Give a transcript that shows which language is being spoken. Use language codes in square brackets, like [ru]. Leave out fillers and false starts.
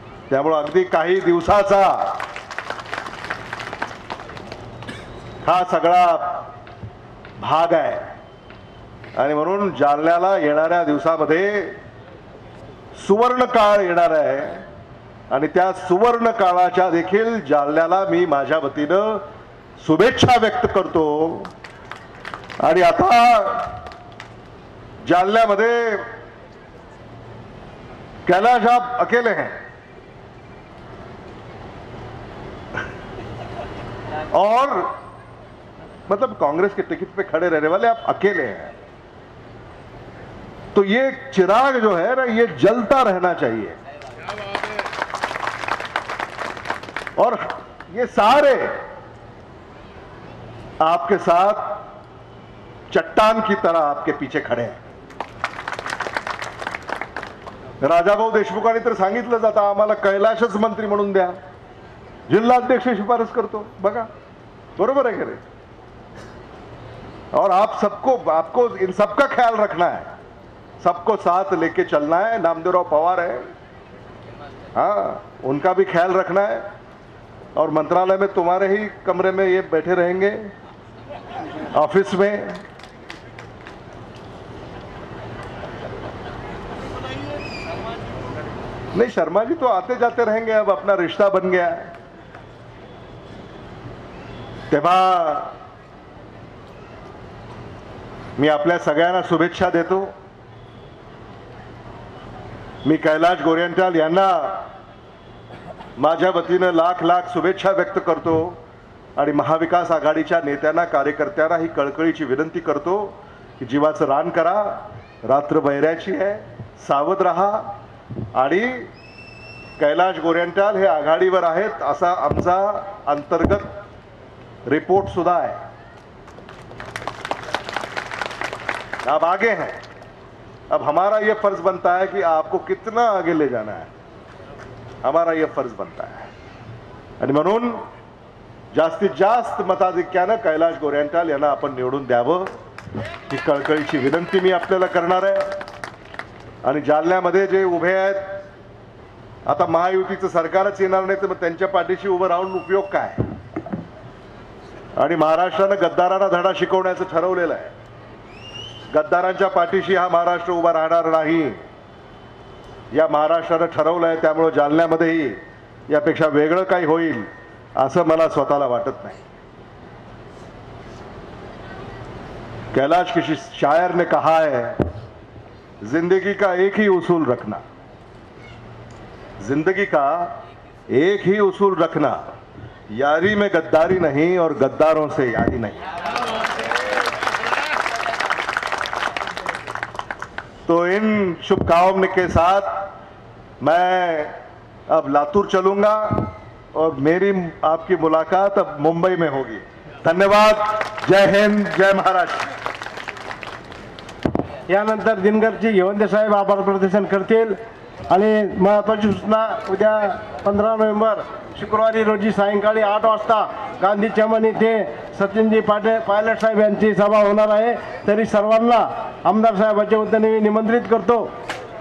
[mr] त्यामुळे अगदी काही दिवसाचा हा सगळा भाग आहे आणि म्हणून जालन्याला येणाऱ्या दिवसामध्ये सुवर्ण काळ येणार आहे आणि त्या सुवर्ण काळाच्या देखील जालन्याला मी माझ्या वतीनं शुभेच्छा व्यक्त करतो. आणि आता जालन्यामध्ये [hi] कैलाश आप अकेले हैं और मतलब कांग्रेस के टिकट पे खड़े रहने वाले आप अकेले हैं, तो ये चिराग जो है ना ये जलता रहना चाहिए. और ये सारे आपके साथ चट्टान की तरह आपके पीछे खड़े हैं. [mr] राजाभाऊ देशमुखांनी तर सांगितलं जातं आम्हाला कैलाशच मंत्री म्हणून द्या, जिल्हाध्यक्ष शिफारस करतो. बघा बरोबर [hi] है करे. और आप सबको, आपको इन सबका ख्याल रखना है, सबको साथ लेके चलना है. नामदेवराव पवार है, हाँ उनका भी ख्याल रखना है. और मंत्रालय में तुम्हारे ही कमरे में ये बैठे रहेंगे, ऑफिस में. नहीं शर्मा जी तो आते जाते रहेंगे, अब अपना रिश्ता बन गया है. [mr] तेव्हा मी आपल्या सगळ्यांना शुभेच्छा देतो. मी कैलाश गोरेंटाल यांना माझ्या वतीनं लाख लाख शुभेच्छा व्यक्त करतो आणि महाविकास आघाडीच्या नेत्यांना, कार्यकर्त्यांना ही कळकळीची विनंती करतो की जीवाचं रान करा. रात्र बहिऱ्याची आहे, सावध राहा. आणि कैलाश गोरेंटाल हे आघाडीवर आहेत असा आमचा अंतर्गत रिपोर्ट सुद्धा आहे. [hi] अब आगे हैं, अब हमारा ये फर्ज बनता है कि आपको कितना आगे ले जाना है, हमारा ये फर्ज बनता है. [mr] आणि म्हणून जास्तीत जास्त मताधिक्यानं कैलाश गोरेंटाल यांना आपण निवडून द्यावं ही कळकळीची विनंती मी आपल्याला करणार आहे. आणि जालन्यामध्ये जे उभे आहेत, आता महायुतीचं सरकारच येणार नाही तर मग त्यांच्या पाठीशी उभं राहून उपयोग काय. आणि महाराष्ट्रानं गद्दारांना धडा शिकवण्याचं ठरवलेलं आहे. गद्दारांच्या पाठीशी हा महाराष्ट्र उभा राहणार नाही, या महाराष्ट्रानं ठरवलं आहे. त्यामुळे जालन्यामध्येही यापेक्षा वेगळं काही होईल असं मला स्वतःला वाटत नाही. [hi] कैलाश किसी शायर ने कहा है, जिंदगी का एक ही उसूल रखना, जिंदगी का एक ही उसूल रखना, यारी में गद्दारी नहीं और गद्दारों से यारी नहीं. तो इन शुभकामनाओं के साथ मैं अब लातूर चलूंगा और मेरी आपकी मुलाकात अब मुंबई में होगी. धन्यवाद. जय हिंद, जय महाराष्ट्र. [mr] यानंतर दिनकरजी घेवंदे साहेब आभार प्रदर्शन करतील. आणि महत्त्वाची सूचना, उद्या 15 नोव्हेंबर शुक्रवारी रोजी सायंकाळी 8 वाजता गांधी चमन येथे सचिनजी पायलट साहेब यांची सभा होणार आहे. तरी सर्वांना आमदार साहेबांच्या वतीने मी निमंत्रित करतो.